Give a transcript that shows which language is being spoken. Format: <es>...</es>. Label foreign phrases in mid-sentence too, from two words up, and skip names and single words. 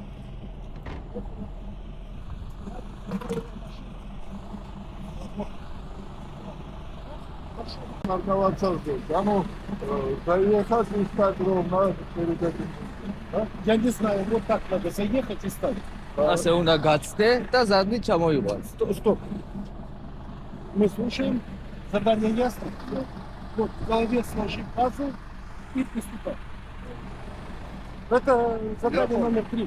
<ru>Нарковаться здесь. А ну, заехать и стать ровно перед этим. Да? Я не знаю, вот так надо заехать и стать.</ru> <ka>ასე უნდა გაცდე და ზადნით ჩამოიყვანს.</ka> <ru>Стоп. Мы слушаем. Задание ясно? Вот в голове сложи пазл и приступай. Это задание номер 3.</ru>